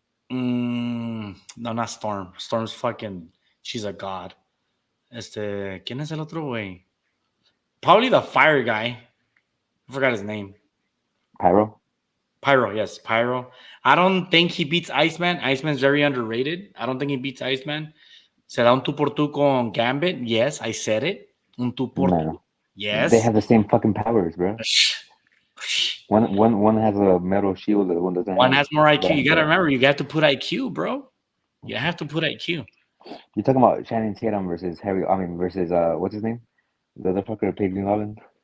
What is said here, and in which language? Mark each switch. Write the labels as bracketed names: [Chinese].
[English] No, not Storm. Storm's fucking. She's a god. [Spanish] ¿Quién es el otro güey? [English] Probably the fire guy. I forgot his name. Pyro? Pyro, yes, Pyro. I don't think he beats Iceman. Iceman's very underrated. I don't think he beats Iceman. [Spanish] Se da un tú por tú con Gambit. [English] Yes, I said it. [Spanish] Un tú por tú. [English] No. Yes. They have the same fucking powers, bro. One has a metal shield, the other one doesn't. One has more IQ. You gotta remember, you got to put IQ, bro. You have to put IQ. You're talking about Channing Tatum versus versus what's his name? The other fucker played Green Goblin.